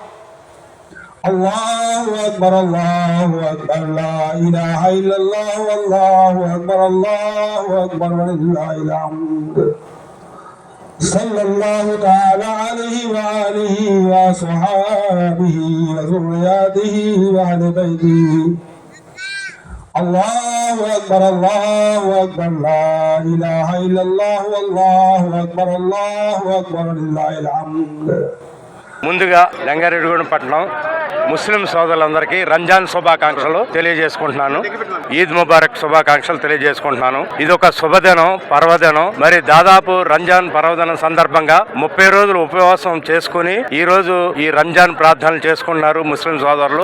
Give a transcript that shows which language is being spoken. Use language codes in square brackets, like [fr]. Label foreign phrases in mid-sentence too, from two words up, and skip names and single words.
[ar] الله أكبر الله أكبر لا إله إلا الله والله أكبر الله أكبر ولله الحمد صلى الله تعالى عليه وآله وصحابه وذرياته وأهل بيته. الله أكبر الله أكبر لا إله إلا الله والله أكبر الله أكبر لله الحمد. [te] ముందుగా జంగారెడ్డిగూడెం పట్టణం ముస్లిం సోదరులందరికీ రంజాన్ శుభాకాంక్షలు తెలియజేసుకుంటున్నాను. [ar] عيد مبارك [te] శుభాకాంక్షలు తెలియజేసుకుంటున్నాను. ఇది ఒక శుభదినం, పర్వదినం. మరి దాదాపు రంజాన్ పర్వదినం సందర్భంగా 30 రోజులు ఉపవాసం చేసుకుని ఈ రోజు ఈ రంజాన్ ప్రార్థనలు చేసుకుంటున్నారు ముస్లిం సోదరులు.